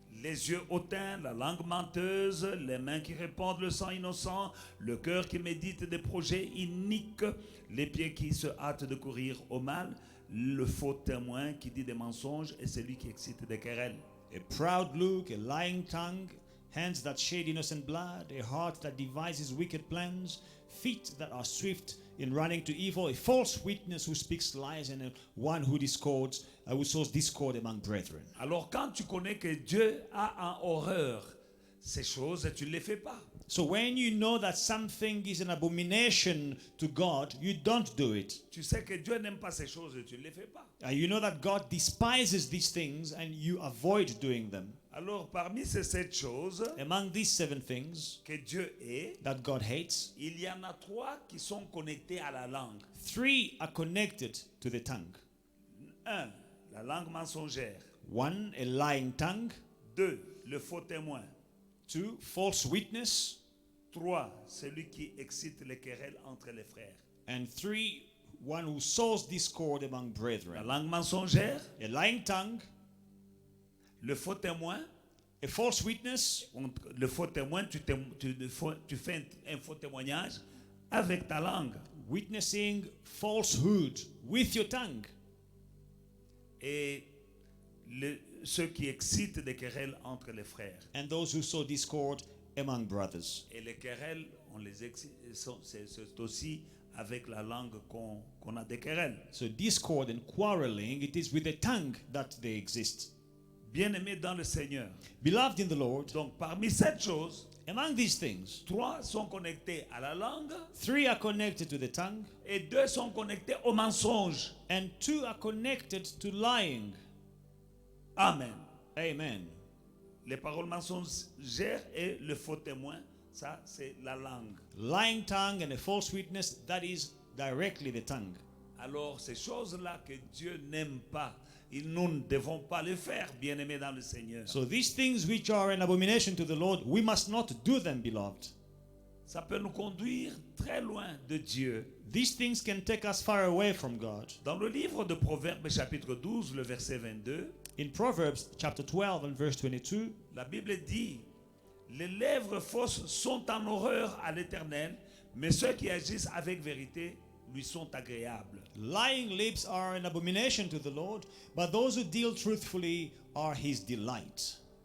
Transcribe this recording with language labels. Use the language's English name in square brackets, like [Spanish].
[French] Les yeux hautains, la langue menteuse, les mains qui répandent le sang innocent, le cœur qui médite des projets iniques, les pieds qui se hâtent de courir au mal, le faux témoin qui dit des mensonges et celui qui excite des querelles. [English] A proud look, a lying tongue, hands that shed innocent blood, a heart that devises wicked plans, feet that are swift in running to evil, a false witness who speaks lies, and one who who sows discord among brethren. [French] Alors quand tu connais que Dieu a en horreur ces choses, tu ne les fais pas. [English] So when you know that something is an abomination to God, you don't do it. [French] Tu sais que Dieu n'aime pas ces choses, tu ne les fais pas. [English] You know that God despises these things and you avoid doing them. [French] Alors parmi ces 7 choses [English] Among these 7 things [French] que Dieu est, [English] that God hates, [French] il y en a 3 qui sont connectés à la langue. [English] 3 are connected to the tongue. [French] 1, la langue mensongère. [English] 1, a lying tongue. [French] 2, le faux témoin. [English] 2, false witness. [French] 3, celui qui excite les querelles entre les frères. [English] And 3, one who sows discord among [French] La [English] brethren. [French] langue mensongère, [English] A lying tongue, [French] le faux témoin. [English] a false witness. [French] Le faux témoin, tu fais un faux témoignage avec ta langue. [English] Witnessing falsehood with your tongue. [French] Et ceux qui excitent des querelles entre les frères. [English] And those who sow discord among brothers. [French] Et les querelles, c'est aussi avec la langue qu'on a des querelles. [English] So discord and quarreling, it is with the tongue that they exist. [French] Bien-aimés dans le Seigneur. [English] Beloved in the Lord, [French] Donc parmi 7 choses, [English] among these things, [French] 3 sont connectés à la langue [English] 3 are connected to the tongue [French] et 2 sont connectés au mensonge. [English] and 2 are connected to lying. [French] Amen. [English] Amen. [French] Les paroles mensongères et le faux témoin, ça c'est la langue. [English] Lying tongue and a false witness, that is directly the tongue. [French] Alors ces choses-là que Dieu n'aime pas, nous ne devons pas les faire, bien-aimés dans le Seigneur. [English] So these things which are an abomination to the Lord, we must not do them, beloved. [French] Ça peut nous conduire très loin de Dieu. [English] These things can take us far away from God. [French] Dans le livre de Proverbes chapitre 12, le verset 22, [English] In Proverbs chapter 12 and verse 22, [French] la Bible dit, les lèvres fausses sont en horreur à l'Éternel, mais ceux qui agissent avec vérité lui sont agréables. [English] lying lips are an abomination to the Lord, but those who deal truthfully are his delight.